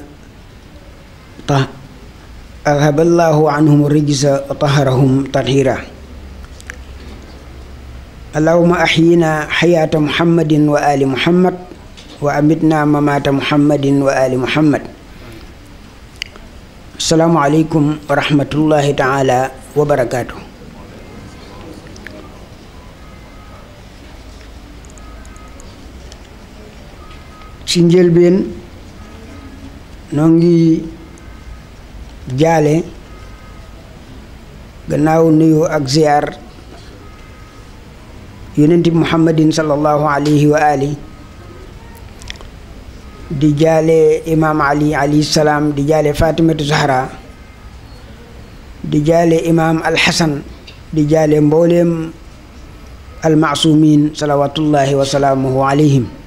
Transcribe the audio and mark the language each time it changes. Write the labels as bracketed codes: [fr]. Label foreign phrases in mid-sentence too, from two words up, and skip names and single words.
[ar] أذهب الله عنهم الرجس وطهرهم تطهيرا اللهم أحينا حياة محمد وآل محمد وأمتنا ممات محمد وآل محمد السلام عليكم ورحمة الله تعالى وبركاته [wo] ci njëlbéen noo ngi jaale gannaaw nuyu ak ziyaar yonent bi [ar] محمد صلى الله عليه وآل [wo] di jaale imaam ali [ar] عليه السلام [wo] di jaale fatimatu zahra di jaale imaam alxasan di jaale mbooleem almaasumin [ar] صلوات الله وسلامه عليهم